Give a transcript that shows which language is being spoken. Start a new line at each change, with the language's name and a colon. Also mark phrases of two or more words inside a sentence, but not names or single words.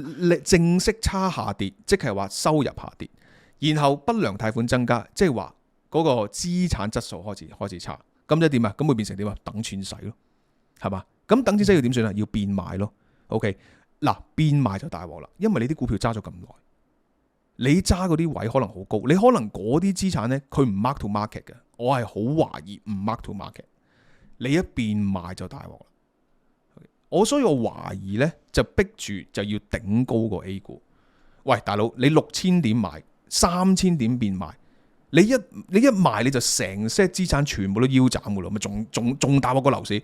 Cantonese: 淨息差下跌，即係話收入下跌，然後不良貸款增加，即係話嗰個資產質素開始差，咁即係點啊？咁會變成點啊？等錢使咯，係嘛？咁等錢使要點算啊？要變賣咯。OK，嗱，變賣就大鑊啦，因為你啲股票揸咗咁耐，你揸嗰啲位可能好高，你可能嗰啲資產呢，佢唔
English: mark to market
Cantonese: 嘅，我係好懷疑唔
English: mark to market。
Cantonese: 你一變賣就大鑊啦，所以我懷疑呢，就逼住就要頂高個 A 股。喂，大佬，你6000點買，3000點變賣，你一賣你就成 set 資產全部都腰斬噶咯，咪仲大鑊過樓市？